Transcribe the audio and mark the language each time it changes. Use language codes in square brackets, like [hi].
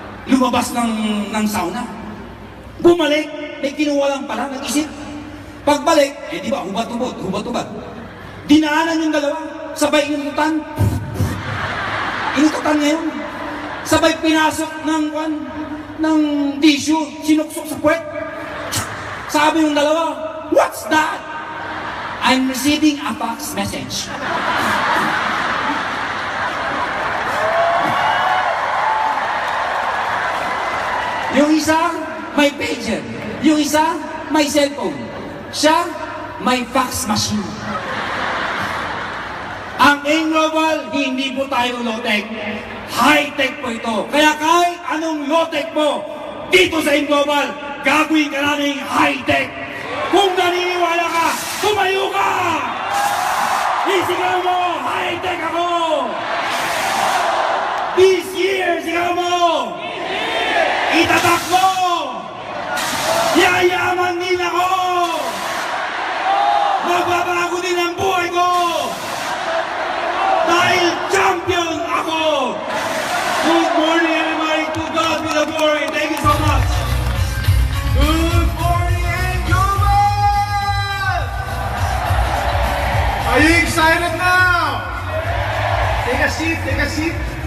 [tl] Lumabas ng sauna. Bumalik, may kinuha lang pala, nag-isip. Pagbalik, eh di ba, hubat-hubad. Dinaanan yung dalawa, sabay inututan. Inututan ngayon. Sabay pinasok ng tissue, sinuksok sa puwet. Sabi yung dalawa, [en] what's that? I'm receiving a fax message. [tl] Yung isa, may pager. Yung isa, may cellphone. Siya, may fax machine. Ang Global, hindi po tayo low-tech. High-tech po ito. Kaya kahit anong low-tech po, dito sa Global, gagawin ka namin high-tech. Kung naniniwala ka, tumayo ka! Isigaw mo, high-tech ako! [en] This year, [tl] sigaw mo! Itatak mo! Yayaman din ako! Magbabago din ang buhay ko! Dahil champion ako! [en] Good morning everybody, to God be the glory. Thank you so much! Good morning and global! Are you excited now? Take a seat, take a seat.